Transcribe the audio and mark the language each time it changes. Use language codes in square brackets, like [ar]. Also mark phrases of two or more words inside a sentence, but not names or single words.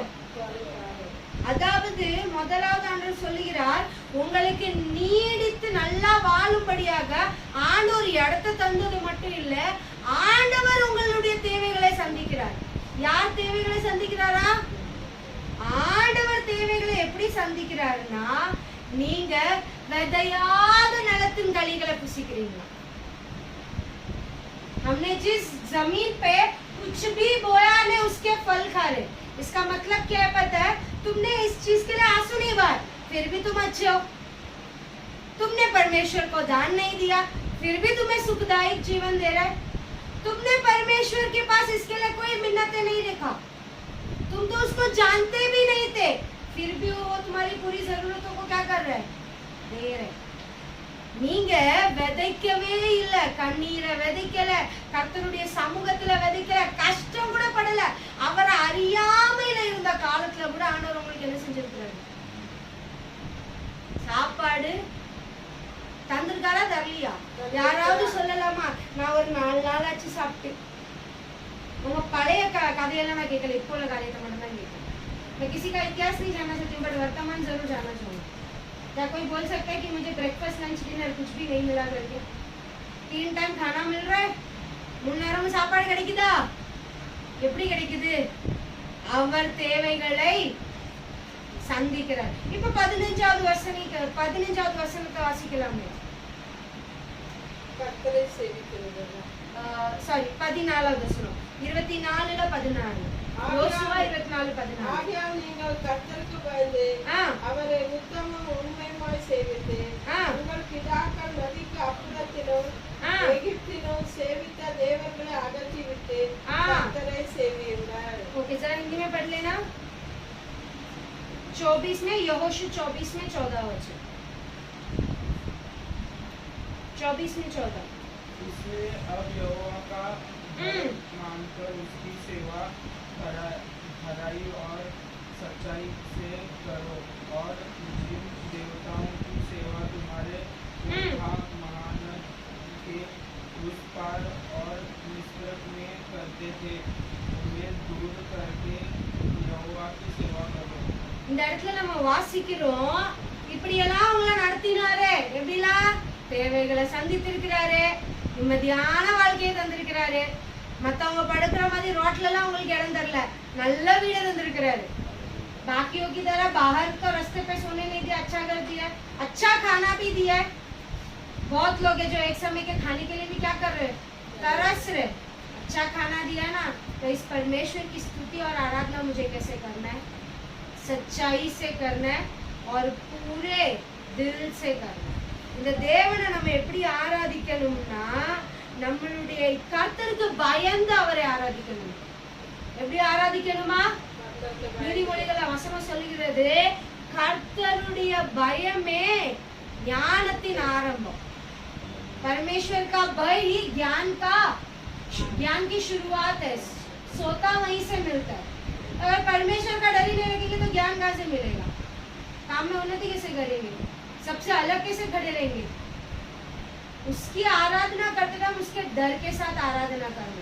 [ta] அதாவது முதலாவது ஆண்டவர் சொல்லுகிறார், உங்களுக்கு நீடித்து நல்லா வாழும்படியாக ஆண்டவர் இடத்தை தந்தது மட்டும் இல்ல, ஆண்டவர் உங்களுடைய தேவைகளை சந்திக்கிறார். யார் தேவைகளை சந்திக்கிறாரா? ஆண்டவர் தேவைகளை எப்படி சந்திக்கிறாருன்னா, நீங்க விதையாத நிலத்தின் கனிகளை புசிக்கிறீங்களா? [hi] हमने जिस जमीन पे कुछ भी बोया नहीं उसके फल खा रहे. इसका मतलब क्या है पता है? तुमने इस चीज के लिए आंसू नहीं बहाए, फिर भी तुम अच्छे हो। तुमने परमेश्वर को दान नहीं दिया, फिर भी तुम्हें सुखदायक जीवन दे रहा है। तुमने परमेश्वर के पास इसके लिए कोई मिन्नतें नहीं देखा, तुम तो उसको जानते भी नहीं थे, फिर भी वो तुम्हारी पूरी जरूरतों को क्या कर रहा है, दे रहे। [ta] நீங்க விதைக்கவே இல்ல, கண்ணீரை விதைக்கல, கர்த்தருடைய சமூகத்துல விதைக்கல, கஷ்டம் கூட படல, அவரை அறியாமையில இருந்த காலத்துல கூட ஆண்டவர் உங்களுக்கு என்ன செஞ்சிருக்கிறாரு, சாப்பாடு தந்திருக்காரா தரலையா? யாராவது சொல்லலாமா? நான் ஒரு 4 நாள் ஆச்சு சாப்பிட்டு. உங்க பழைய கதையெல்லாம் நான் கேட்கல, இப்போ உள்ள கதையை மட்டும் தான் கேட்கல। मैं किसी का इतिहास नहीं जानना चाहती हूँ, बट वर्तमान जरूर जानना चाहूँगी। क्या कोई बोल सकता है कि मुझे [en] breakfast lunch dinner [ta] कुछ भी नहीं मिला करके? 3 टाइम खाना मिल रहा है, 3 நேரம் சாப்பாடு கிடைக்குதா? எப்படி கிடைக்குது? அவர் தேவைகளை சந்திக்கிறார்। இப்ப 15வது வசனத்தை வாசிக்கலாமே। கர்த்தரை சேவிக்கிறது சாரி 14வது வசனம் 24:14 யோசுவா 24:14 ஆகையால் நீங்கள் கர்த்தருக்கு பயந்து அவரை உத்தமம் உண்மையுமாய் சேவித்து உங்கள் பிதாக்கள் நதிக்கு அப்புறத்திலும் எகிப்திலும் சேவித்த தேவர்களை அகற்றிவிட்டு கர்த்தரை சேவியுங்கள்। [hi] ओके जरा हिंदी में पढ़ लेना। 24 में यहोशू 24 में 14 वचन 24 में 14 इसलिए अब यहोवा का मानकर उसकी सेवा खराई और सच्चाई से करो और जिन देवताओं की सेवा तुम्हारे महान के उस पार और मिस्र में करते थे उन्हें दूर करके यहोवा की सेवा करो। [ta] இந்த இடத்துல நம்ம வாசிக்கிறோம், இப்படி எல்லாம் உங்களை நடத்தினாரே, எப்படிலாம் தேவைகளை சந்தித்திருக்கிறாரு, நிம்மதியான வாழ்க்கையை தந்திருக்கிறாரு, மத்தவங்க படுக்கிற மாதிரி ரோட்ல எல்லாம் உங்களுக்கு இடம் தரல, நல்ல வீடு தந்திருக்கிறாரு। [hi] बाकियों की तरह बाहर तो रास्ते पे सोने नहीं दिया, अच्छा कर दिया, अच्छा खाना भी दिया है। बहुत लोग हैं जो एक समय के खाने के लिए भी क्या कर रहे, तरस रहे। अच्छा खाना दिया ना, तो इस परमेश्वर की स्तुति और आराधना मुझे कैसे करना है, सच्चाई से करना है और पूरे दिल से करना है। [ta] இந்த தேவனை நம்ம எப்படி ஆராதிக்கணும்னா, நம்மளுடைய கர்த்தருக்கு பயந்து அவரை ஆராதிக்கணும்। எப்படி ஆராதிக்கணுமா? நீதிமொழிகள் வசனம் சொல்லுகிறது, கர்த்தருடைய பயமே ஞானத்தின் ஆரம்பம்। [hi] परमेश्वर का भय ही ज्ञान की शुरुआत है, सोता वहीं से मिलता है। अगर परमेश्वर का डर ही नहीं रखेंगे तो ज्ञान कहाँ से मिलेगा? काम में उन्नति कैसे करेंगे? सबसे अलग कैसे खड़े रहेंगे? उसकी आराधना करते टाइम उसके डर के साथ आराधना करना।